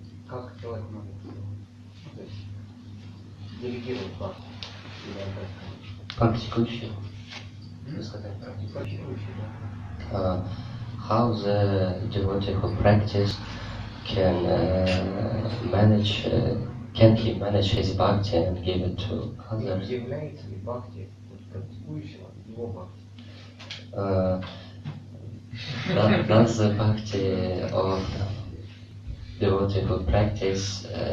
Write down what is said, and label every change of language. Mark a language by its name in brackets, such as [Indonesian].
[Russian] как человек может, то есть, делегировать бхакти или отдать кому-то? Практикующий. Вы сказали. Практикующий, да. [English] How the devotee who practice can manage, can he manage his bhakti and give it to others? [Russian] Является ли бхакти практикующего его бхакти? [English] Does the bhakti of the devotee who practice